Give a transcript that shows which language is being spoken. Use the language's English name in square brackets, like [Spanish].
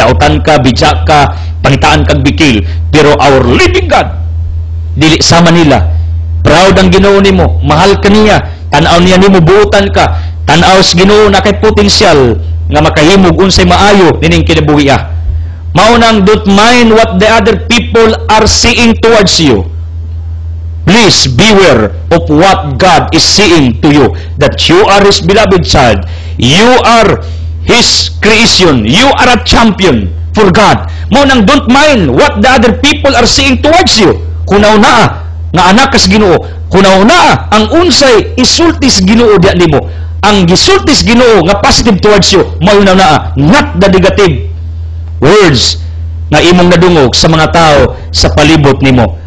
[Cebuano] Dautan ka, bidya ka, pangitaan kag bikil. Pero [English] our living God, [Cebuano] dili sama nila. Proud ang Ginoo nimo, mahal ka niya, tanaw niya nimo, buutan ka, tanaw sa Ginoo na kay potensyal nga makahimog unsay maayo nining kinabuhi. Mao nang [English] don't mind what the other people are seeing towards you. Please beware of what God is saying to you, that you are His beloved child, you are His creation, you are a champion for God. [Cebuano] Mao nang [English] don't mind what the other people are seeing towards you. [Cebuano] Kunaw na nga anak kas Ginoo, kunaw na ang unsay isultis Ginoo diha nimo. Ang gisultis Ginoo nga [English] positive towards you, [Cebuano] mao na [English] not the negative words [Cebuano] nga imong nadungog sa mga tao sa palibot nimo.